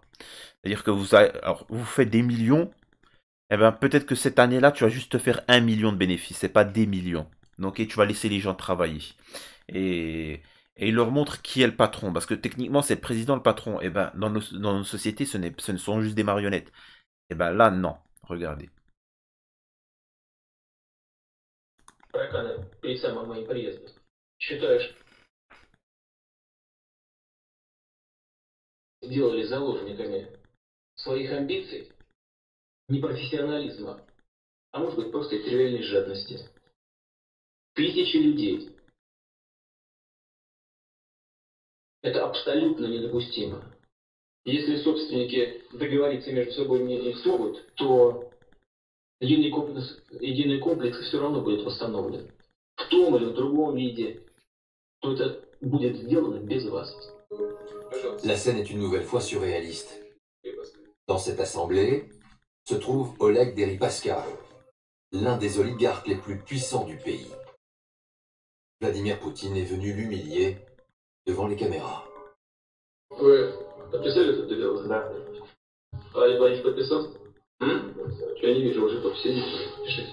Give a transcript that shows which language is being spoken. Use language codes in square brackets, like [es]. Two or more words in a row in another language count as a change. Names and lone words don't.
[fr] C'est-à-dire que alors, vous faites des millions, eh ben, peut-être que cette année-là, tu vas juste te faire 1 million de bénéfices, c'est pas des millions. Donc, et tu vas laisser les gens travailler. Et, et il leur montre qui est le patron. Parce que techniquement, c'est le président le patron. Et ben, dans nos sociétés, ce ne sont juste des marionnettes. Et ben là, non. Regardez. [ru] Перед самым моим приездом. Считаю, что сделали заложниками своих амбиций, непрофессионализма, а может быть просто тривиальной жадности. Тысячи людей. Это абсолютно недопустимо. Если собственники договориться между собой не смогут, то единый комплекс все равно будет восстановлен. В том или в другом виде. То это будет сделано без вас. [fr] La scène est une nouvelle fois surréaliste. Dans cette assemblée se trouve Oleg Deripaska, l'un des oligarques les plus puissants du pays. Vladimir Poutine est venu l'humilier devant les caméras. [ru] Вы подписали этот договор? Да. Владимир Владимирович подписал? Я не вижу уже подписи. Пишите.